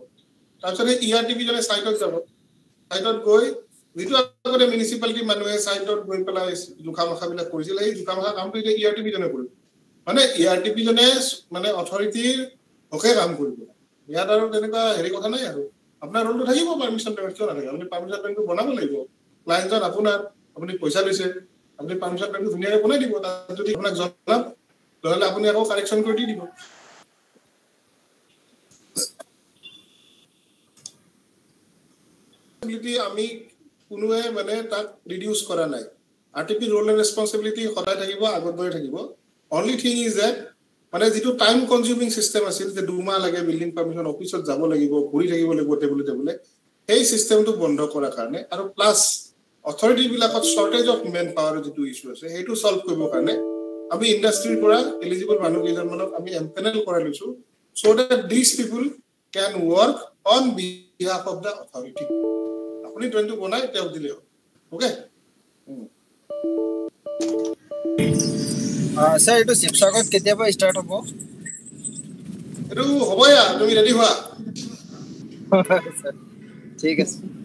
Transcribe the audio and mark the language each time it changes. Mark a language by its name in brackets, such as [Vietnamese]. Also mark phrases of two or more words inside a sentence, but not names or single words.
[Assamese] তাৰপিছত ERTP জনে সাইটত যাব সাইটত গৈ যেটো আগতে মিউনিসিপালিটি মানুহে সাইটত গৈ পেলাই জুখামখাবিলাক কৰিছিল এই জুখামখা কামটো এতিয়া ERTP জনে কৰিব মানে ERTP জনে মানে অথৰিটিৰ হকে কাম কৰিব ইয়াত আৰু তেনেকুৱা হেৰি কথা নাই আৰু আপোনাৰ ৰোলটো থাকিব [English] permission payment [Assamese] নাথাকে আপুনি [English] permission paymentটো [Assamese] বনাব লাগিব ক্লায়েন্টজন আপোনাৰ আপুনি পইচা লৈছে আপুনি [English] permission paymentটো [Assamese] ধুনীয়াকৈ বনাই দিব তাত যদি আপোনাক জনাব নহলে আপুনি আকৌ কাৰেকচন কৰি দিব আমি কোনোৱে মানে তাক ৰিডিউস কৰা নাই RTP [English] role and responsibility [Assamese] সদায় থাকিব আগত গৈ থাকিব [English] only thing is that [Assamese] মানে যেটো [English] time consuming system [Assamese] আছিল যে 2 মাহ লাগে [English] building permission officeত [Assamese] যাব লাগিব ঘুৰি থাকিব লাগিব টেবুলে এই সিস্টেমটো বন্ধ কৰাৰ কাৰণে আৰু [English] plus authority [Assamese] বিলাকত [English] shortage of man power [Assamese] যেটো ইস্যু আছে হেতু সলভ কৰিবৰ কাৰণে আমি ইন্ডাস্ট্ৰিৰ পৰা এলিজিবল মানুহ কেইজনমানক আমি এমপেনেল কৰাই লৈছো [English] so that these people can work on behalf of the authority [Assamese] আপুনি ড্ৰয়িংটো বনাই তেও দিলে ওকে স্যার এটো শিৱসাগৰত কেতিয়াবা ষ্টাৰ্ট হ'ব এটো হ'বয়া তুমি ৰেডি হোৱা ঠিক আছে